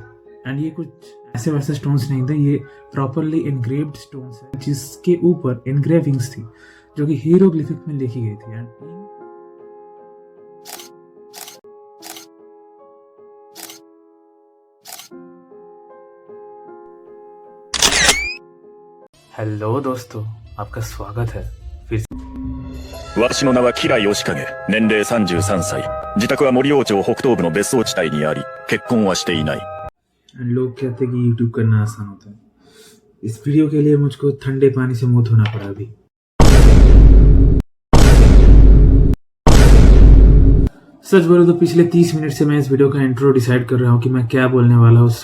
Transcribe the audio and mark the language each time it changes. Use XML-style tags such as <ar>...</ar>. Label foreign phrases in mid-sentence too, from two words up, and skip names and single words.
<hi>एंड ये कुछ ऐसे वैसे स्टोन्स नहीं थे, ये</hi> <en>properly engraved stones</en> <hi>है जिसके ऊपर इनग्रेविंग्स थी जो कि हीरोग्लिफिक में लिखी गई थी।</hi> <en>and hello</en> <hi>दोस्तों, आपका स्वागत है फिर से।</hi> <ja>私の名は吉良義景、年齢33歳。自宅は森王町北東部の別荘地帯にあり、結婚はしていない。</ja> <hi>लोग कहते हैं कि YouTube करना आसान होता है। इस वीडियो के लिए मुझको ठंडे पानी से मुंह धोना पड़ा अभी। सच बोलो तो पिछले 30 मिनट से मैं इस वीडियो का</hi> <en>intro decide</en> <hi>कर रहा हूँ कि मैं क्या बोलने वाला हूँ।</hi>